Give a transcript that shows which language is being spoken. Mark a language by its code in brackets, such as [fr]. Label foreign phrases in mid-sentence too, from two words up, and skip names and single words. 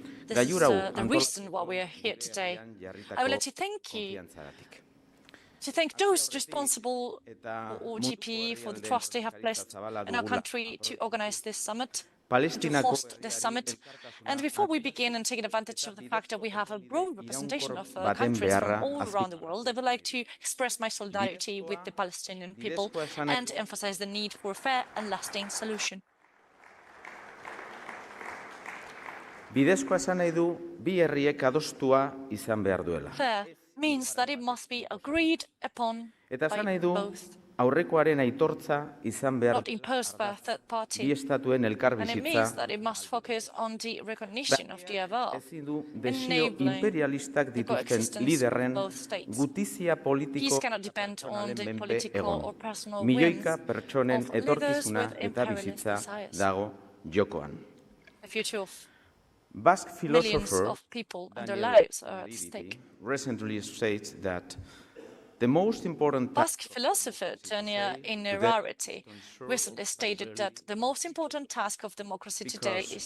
[en] This is the reason why we are here today. I would like to thank those responsible for OGP for the trust they have placed in our country to organize this summit, to host this summit. And before we begin and taking advantage of the fact that we have a broad representation of countries from all around the world, I would like to express my solidarity with the Palestinian people and emphasize the need for a fair and lasting solution. [eu] Bidezkoa esan nahi du bi herriek adostua izan behar duela. [en] Fair means that it must be agreed upon by both. [eu] Aurrekoaren aitortza izan behar [en] not imposed by a third party. [eu] Bi estatuen elkarbizitza. [en] And it means that it must focus on the recognition of the above, [eu] ezin du desio imperialistak dituzten liderren gutizia politiko [en] peace cannot depend on the political or personal [eu] milioika pertsonen etorkizuna eta bizitza dago jokoan. [en] The future of Basque philosopher recently states that the most important Basque philosopher Tania Inararity recently stated that the most important task of democracy today is